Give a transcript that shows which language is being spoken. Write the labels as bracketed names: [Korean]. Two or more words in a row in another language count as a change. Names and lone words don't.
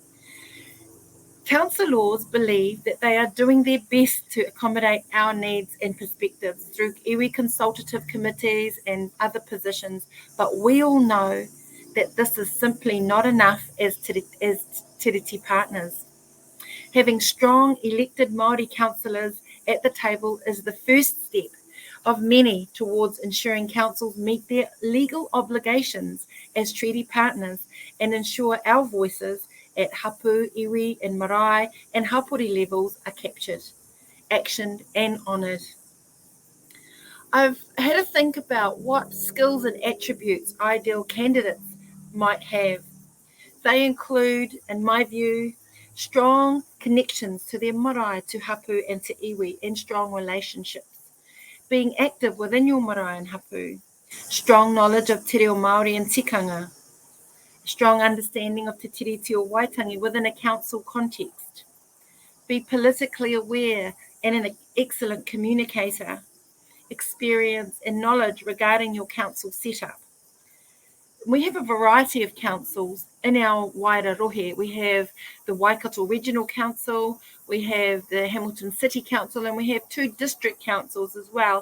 [English] Councillors believe that they are doing their best to accommodate our needs and perspectives through iwi consultative committees and other positions, but we all know that this is simply not enough as tiriti partners. Having strong elected Māori councillors at the table is the first step of many towards ensuring councils meet their legal obligations as treaty partners and ensure our voices at hapu, iwi and marae and hapori levels are captured, actioned and honoured. I've had to think about what skills and attributes ideal candidates might have. They include, in my view, strong connections to their marae, to hapu and to iwi, and strong relationships. Being active within your marae and hapu. strong knowledge of [Māori] te reo Māori [English] and tikanga, strong understanding of te tiriti o Waitangi within a council context, be politically aware and an excellent communicator, experience and knowledge regarding your council setup. We have a variety of councils in our Waiarohe. We have the Waikato Regional Council, we have the Hamilton City Council, and we have 2 district councils as well.